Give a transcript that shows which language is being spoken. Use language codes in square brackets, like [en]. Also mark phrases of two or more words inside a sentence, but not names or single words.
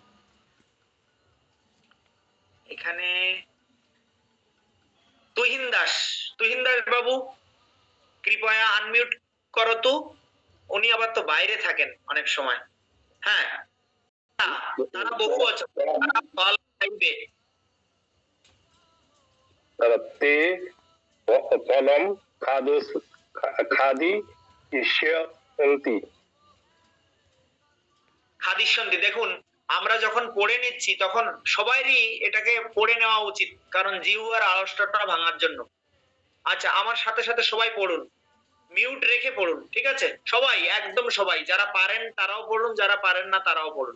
[bn] এখানে তুহিন দাস, তুহিন দাস বাবু কৃপয়া আনমিউট করো তো। উনি আবার তো বাইরে থাকেন অনেক সময়। হ্যাঁ, তারা বহুবচন, তারা ফল খাইবে। [sa] ते फलं खादिष्यन्ति। খাদিষ্যন্তি। [bn] দেখুন, আমরা যখন পড়ে নিচ্ছি তখন সবাইরই এটাকে পড়ে নেওয়া উচিত, কারণ জিহ্বার আড়ষ্টতা ভাঙার জন্য। আচ্ছা, আমার সাথে সাথে সবাই পড়ুন, মিউট রেখে পড়ুন, ঠিক আছে? সবাই, একদম সবাই, যারা পারেন তারাও পড়ুন, যারা পারেন না তারাও পড়ুন।